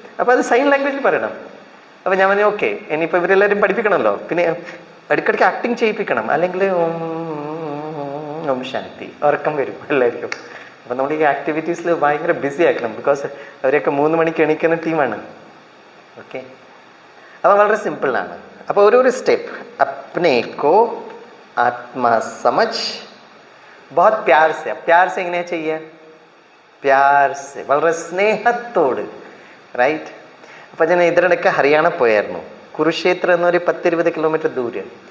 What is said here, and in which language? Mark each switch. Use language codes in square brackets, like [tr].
[ml] അപ്പോൾ അത് സൈൻ ലാംഗ്വേജിൽ പറയണം. അപ്പോൾ ഞാൻ പറഞ്ഞു ഓക്കെ, ഇനിയിപ്പോൾ ഇവരെല്ലാവരും പഠിപ്പിക്കണമല്ലോ, പിന്നെ ഇടയ്ക്കിടയ്ക്ക് ആക്ടിങ് ചെയ്യിപ്പിക്കണം, അല്ലെങ്കിൽ ഓം ശാന്തി ഉറക്കം വരും എല്ലാവർക്കും. അപ്പം നമ്മൾ ഈ ആക്ടിവിറ്റീസിൽ ഭയങ്കര ബിസി ആക്കണം, ബിക്കോസ് അവരൊക്കെ 3 മണിക്ക് എണീക്കുന്ന ടീമാണ്. ഓക്കെ. അപ്പോൾ വളരെ സിമ്പിളാണ്. അപ്പോൾ ഒരു സ്റ്റെപ്പ്, [hi] अपने को आत्मा समझ बहुत प्यार से. प्यार से [ml] എങ്ങനെയാ ചെയ്യുക? പ്യാർ സെ, വളരെ സ്നേഹത്തോട്. റൈറ്റ്. അപ്പം ഞാൻ ഇതിനിടയ്ക്ക് ഹരിയാന പോയായിരുന്നു. കുരുക്ഷേത്ര എന്നൊരു 10-20 കിലോമീറ്റർ ദൂരം.